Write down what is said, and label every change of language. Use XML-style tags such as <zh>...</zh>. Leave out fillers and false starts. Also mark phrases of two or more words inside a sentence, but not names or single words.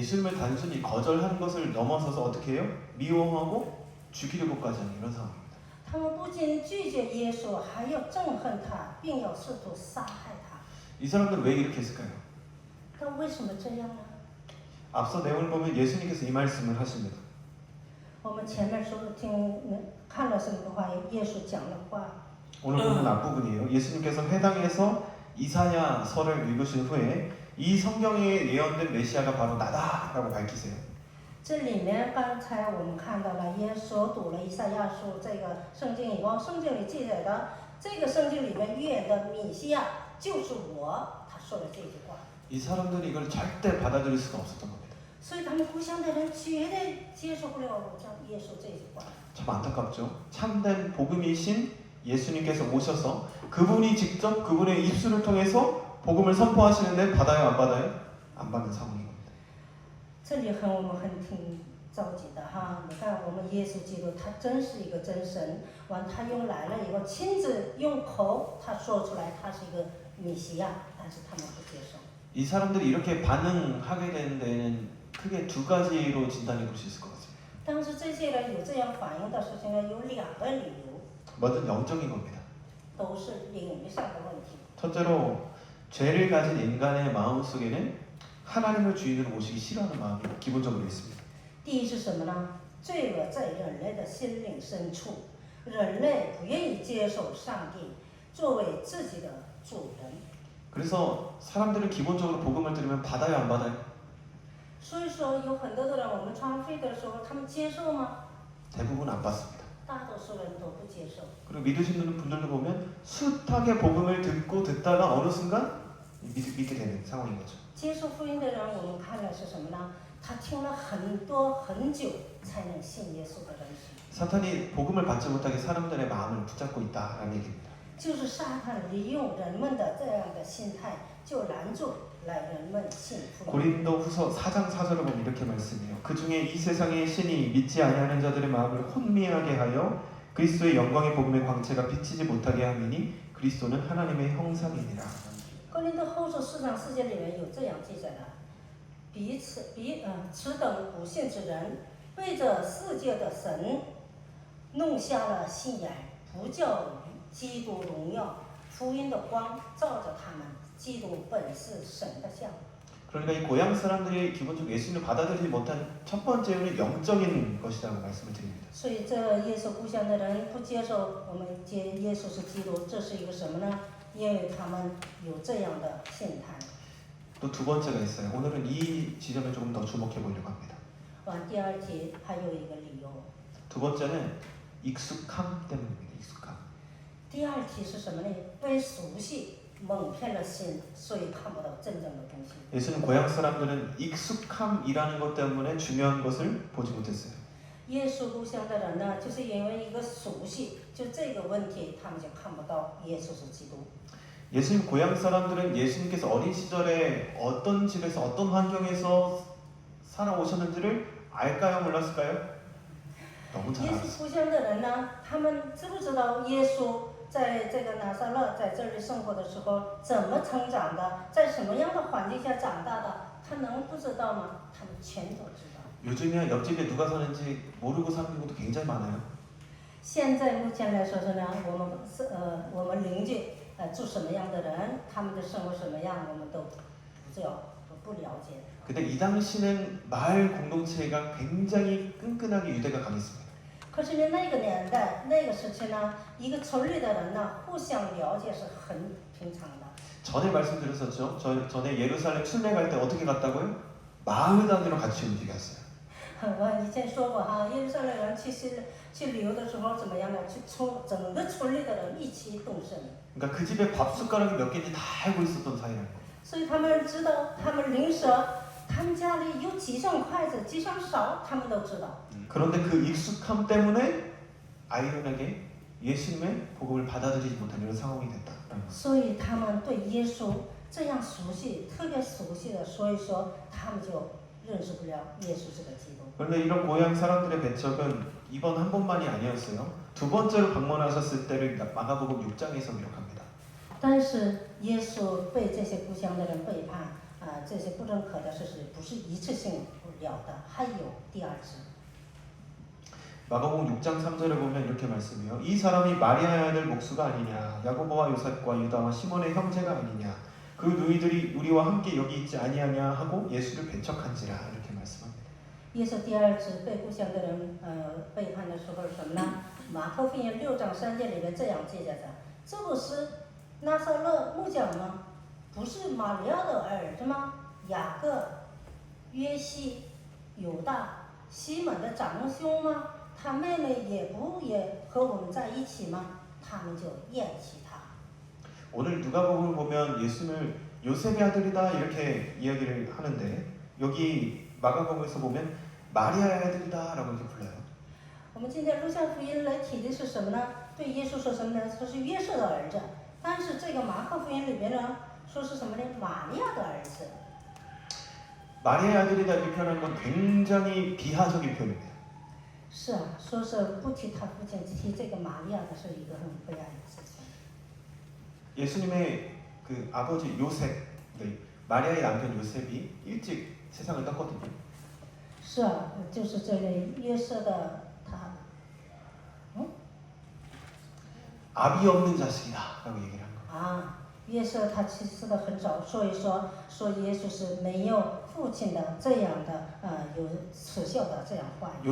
<ko>예수님을 단순히 거절하는 것을 넘어서서 어떻게 해요? 미워하고 죽이려고까지 하는 이런 상황입니다.</ko> <zh>他们不仅拒绝耶稣，还要憎恨他，并要试图杀害他。</zh> <ko>이 사람들은 왜 이렇게 했을까요?</ko> <zh>他为什么这样呢？</zh> <ko>앞서 내용을 보면 예수님께서 이 말씀을 하십니다.</ko> <zh>我们前面说看了这个话，耶稣讲的话。</zh> <ko>오늘 보는 앞부분이에요. 예수님께서 회당에서 이사야서를 읽으신 후에 이 성경에 예언된 메시아가 바로 나다라고 밝히세요.</ko> <zh>这里面刚才我们看到了，耶稣读了以赛亚书这个圣经以后，圣经里记载的这个圣经里面预言的米西亚就是我，他说了这句话。</zh> <ko>이 사람들이 이걸 절대 받아들일 수가 없었던 겁니다.</ko> <zh>所以他们故乡的人绝对接受不了我讲耶稣这句话。</zh> <ko>참 안타깝죠. 참된 복음이신 예수님께서 오셔서 그분이 직접 그분의 입술을 통해서 복음을 선포하시는데 받아요 안 받아요? 안 받는 상황인 겁니다.</ko> <zh>这里我们很挺着急的哈，你看我们耶稣基督他真是一个真神，完他又来了以后亲自用口他说出来他是一个米西亚，但是他们不接受。</zh> <ko>이 사람들이 이렇게 반응하게 되는 데는 크게 두 가지로 진단해 볼 수 있을 것 같습니다.</ko> <zh>但是这些人有这样反应的事情呢，有2个理由。</zh> <ko>뭐든 영적인 겁니다.</ko> <zh>都是领域上的问题。</zh> <ko>첫째로 죄를 가진 인간의 마음속에는 하나님을 주인으로 모시기 싫어하는 마음이 기본적으로 있습니다.</ko> <zh>第一是什么呢？罪恶在人类的心灵深处，人类不愿意接受上帝作为自己的主人。</zh> <ko>그래서 사람들은 기본적으로 복음을 들으면 받아요, 안 받아요?</ko> <zh>所以说，有很多的人，我们传福音的时候，他们接受吗？</zh> <ko>대부분 안 받습니다.</ko> <zh>大多数人都不接受。</zh> <ko>그리고 믿으시는 분들도 보면 숱하게 복음을 듣다가 어느 순간 믿게 되는 상황인 거죠.</ko> <zh>接受福音的人，我们看了是什么呢？他听了很多很久才能信耶稣的人是，</zh> <ko>사탄이 복음을 받지 못하게 사람들의 마음을 붙잡고 있다라는 얘기입니다.</ko> <zh>就是撒旦利用人们的这样的心态，就拦住来人们信福音。</zh> <ko>고린도후서 4장 4절을 보면 이렇게 말씀해요. 그 중에 이 세상의 신이 믿지 아니하는 자들의 마음을 혼미하게 하여 그리스도의 영광의 복음의 광채가 비치지 못하게 함이니 그리스도는 하나님의 형상이니라.</ko> <zh>哥林多后书4章4节里面有这样记载的：此等不信之人，为这世界的神弄瞎了心眼，不叫与基督荣耀。福音的光照着他们，基督本是神的像。</zh> <ko>그러니까 이 고향 사람들이 기본적으로 예수님을 받아들이지 못한 첫 번째 이유는 영적인 것이라고 말씀을 드립니다.</ko> <zh>所以，这耶稣故乡的人不接受我们接耶稣是基督，这是一个什么呢？因为他们有这样的心态。</zh> <ko>또 두 번째가 있어요. 오늘은 이 지점에 조금 더 주목해 보려고 합니다.</ko> <zh>完，第二题还有一个理由。</zh> <ko>두 번째는 익숙함 때문입니다. 익숙함.</ko> <zh>第二题是什么呢？被熟悉蒙骗了心，所以看不到真正的东西。</zh> <ko>예수는 고향 사람들은 익숙함이라는 것 때문에 중요한 것을 보지 못했어요.</ko> <zh>耶稣故乡的人呢，就是因为一个熟悉，就这个问题，他们就看不到耶稣是基督。</zh> <ko>예수님 고향 사람들은 예수님께서 어린 시절에 어떤 집에서 어떤 환경에서 살아오셨는지를 알까요? 몰랐을까요? 너무 잘</ko> <zh>耶稣</zh> <ko>알았어요.</ko> <zh>故乡的人呢，他们知不知道耶稣在这个拿撒勒在这里生活的时候怎么成长的，在什么样的环境下长大的？他能不知道吗？他们全都知道。</zh> <ko>요즘에 옆집에 누가 사는지 모르고 사는 경우도 굉장히 많아요.</ko> <zh>现在目前来说是呢，我们邻居住什么样的人，他们的生活什么样，我们都不了解。</zh> <ko>근데 이 당시는 마을 공동체가 굉장히 끈끈하게 유대가 강했습니다.</ko> <zh>可是呢，那个年代那个时期呢，一个村里的人呢，互相了解是很平常的。</zh> <ko>전에 말씀드렸었죠. 전에 예루살렘 순례 갈 때 어떻게 갔다고요? 마을 단위로 같이 움직였어요.</ko> <zh>我以前说过哈，耶路撒冷人去旅游的时候怎么样呢？去整个村里的人一起动身。</zh> <ko>그러니까 그 집에 밥 숟가락이 몇 개인지 다 알고 있었던 사이라는 거예요.</ko> <zh>所以他们知道，他们邻舍，他们家里有几双筷子，几双勺，他们都知道。</zh> <ko>그런데 그 익숙함 때문에 아이러니하게 예수님의 복음을 받아들이지 못한 이런 상황이 됐다라는 거예요.</ko> <zh>所以他们对耶稣这样熟悉，特别熟悉的，所以说他们就认识不了耶稣这个基督。</zh> <ko>그런데 이런 고향 사람들의 배척은 이번 한 번만이 아니었어요. 두 번째로 방문하셨을 때를 마가복음 6장에서 기록합니다.</ko> <zh>但是耶稣被这些故乡的人背叛，这些不认可的事实不是一次性了的，还有第二次。</zh> <ko>마가복음 6장 3절에 보면 이렇게 말씀해요. 이 사람이 마리아의 아들 목수가 아니냐, 야고보와 요셉과 유다와 시몬의 형제가 아니냐, 그 누이들이 우리와 함께 여기 있지 아니하냐 하고 예수를 배척한지라 이렇게 말씀합니다.</ko> <zh>耶稣第二次被故乡的人背叛的时候什么呢？马可福音6章3节里面这样记载着：这不是拿撒勒木匠吗？不是玛利亚的儿子吗？雅各、约西、犹大、西门的长兄吗？他妹妹也和我们在一起吗？他们就厌弃他。</zh> <ko>오늘 누가복음을 보면 예수님을 요셉의 아들이다 이렇게 이야기를 하는데 여기 마가복음에서 보면 마리아의 아들이다라고 이렇게 불러요.</ko> <zh>我们今天路加福音来提的是什么呢？对耶稣说什么呢？说是约瑟的儿子。但是这个马可福音里面呢，说是什么呢？玛利亚的儿子。</zh> <ko>마리아의 아들이다 이렇게 표현한 건 굉장히 비하적인 표현입니다.</ko> <zh>是啊，说是不提他父亲，提这个玛利亚的是一个很悲哀的事情。 예수님의 그 아버지 요셉, 마리아의 남편 요셉이 일찍 세상을 떴거든요. 是啊，就是这位约瑟的他，</zh> <ko>아비 없는 자식이다라고 얘기를 한 거예요.</ko> <zh>啊，约瑟他去世的很早，所以说耶稣是没有父亲的这样的有耻笑的这样话语。</zh>